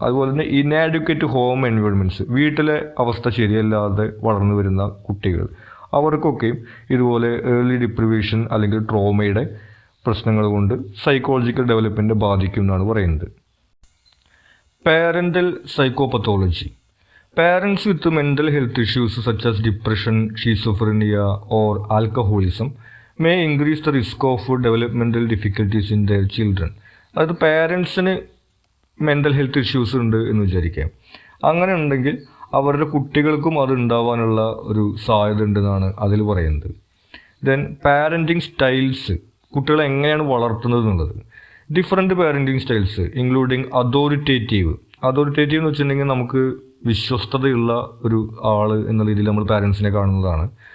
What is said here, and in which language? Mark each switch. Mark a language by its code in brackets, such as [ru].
[ml] അതുപോലെ തന്നെ ഇനാഡ്വക്കേറ്റ് home environments, വീട്ടിലെ അവസ്ഥ ശരിയല്ലാതെ വളർന്നു വരുന്ന കുട്ടികൾ, അവർക്കൊക്കെ ഇതുപോലെ ഏർലി ഡിപ്രിവേഷൻ അല്ലെങ്കിൽ ട്രോമയുടെ പ്രശ്നങ്ങൾ കൊണ്ട് സൈക്കോളജിക്കൽ ഡെവലപ്മെൻറ്റ് ബാധിക്കും എന്നാണ് പറയുന്നത്. [en] Parental psychopathology. Parents with mental health issues such as depression, schizophrenia, or alcoholism may increase the risk of developmental difficulties in their children. [ml] അതായത് പാരൻസിന് മെൻ്റൽ ഹെൽത്ത് ഇഷ്യൂസ് ഉണ്ട് എന്ന് വിചാരിക്കാം. അങ്ങനെ ഉണ്ടെങ്കിൽ അവരുടെ കുട്ടികൾക്കും അത് ഉണ്ടാവാനുള്ള ഒരു സാധ്യത ഉണ്ടെന്നാണ് അതിൽ പറയുന്നത്. [en] then parenting styles, [ml] കുട്ടികളെ എങ്ങനെയാണ് വളർത്തുന്നത് എന്നുള്ളത്. [en] different parenting styles including [ml] authoritative എന്ന് വെച്ചിട്ടുണ്ടെങ്കിൽ നമുക്ക് വിശ്വസ്തതയുള്ള ഒരു ആൾ എന്ന രീതിയിൽ നമ്മൾ പാരൻസിനെ കാണുന്നതാണ്.